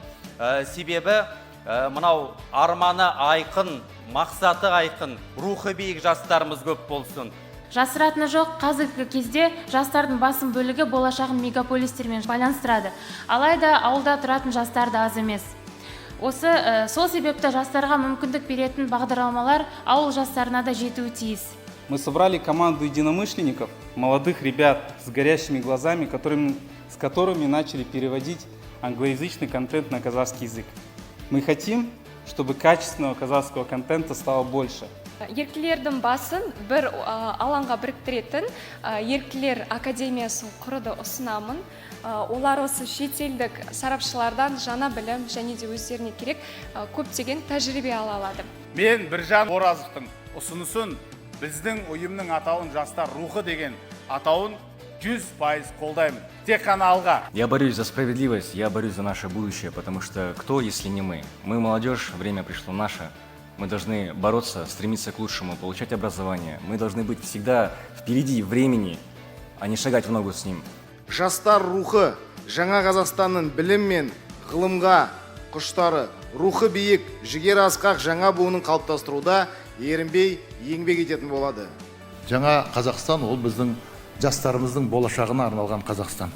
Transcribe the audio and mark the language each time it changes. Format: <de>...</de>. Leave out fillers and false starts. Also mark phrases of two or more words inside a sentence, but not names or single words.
<kk>Себебі мынау арманы айқын, мақсаты айқын, рухы биік жастарымыз көп болсын. Жасыратыны жоқ, қазіргі кезде жастардың басым бөлігі болашағын мегаполистермен байланыстырады. Алайда ауылда тұратын жастар да аз емес. Сол себепті жастарға мүмкіндік беретін бағдарламалар ауыл жастарына да жетуі тиіс.</kk> <ru>Мы собрали команду единомышленников, молодых ребят с горящими глазами, с которыми начали переводить англоязычный контент на казахский язык. Мы хотим, чтобы качественного казахского контента стало больше.</ru> <kk>Еріктілердің басын бір алаңға біріктіретін Еріктілер академиясын құруды ұсынамын. Олар осы шетелдік сарапшылардан жаңа білім және де өздеріне керек көптеген тәжірибе ала алады. Мен Біржан Оразовтың ұсынысын біздің ұйымның атауын жастар рухы деген атауын 100% қолдаймын. Тек қана алға.</kk> <ru>Я борюсь за справедливость, я борюсь за наше будущее, потому что кто, если не мы? Мы молодежь, время пришло наше. Мы должны бороться, стремиться к лучшему, получать образование. Мы должны быть всегда впереди времени, а не шагать в ногу с ним.</ru> <kk>Жастар рухы жаңа Қазақстанның білім мен ғылымға құштары, рухы биік, жігер асқақ жаңа буынын қалыптастыруда ерінбей еңбек ететін болады. Жаңа Қазақстан ол біздің жастарымыздың болашағына арналған Қазақстан.</kk>